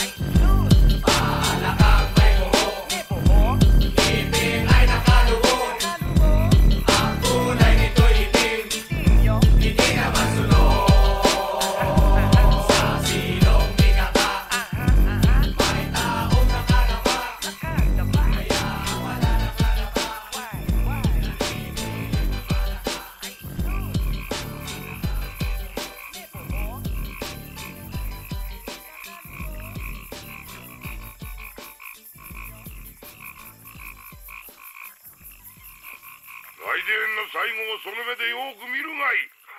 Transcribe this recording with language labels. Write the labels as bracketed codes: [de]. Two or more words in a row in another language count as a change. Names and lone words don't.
[tl] Palakang may buhok, ngipin ay nakalubog, ang kulay nito'y itim, hindi na masunod. Sa silong binaka, may taong nakalapa, kaya ang wala nakalapa, naninilig na palaka. [ja] 来電の最後をその目でよく見るがいい。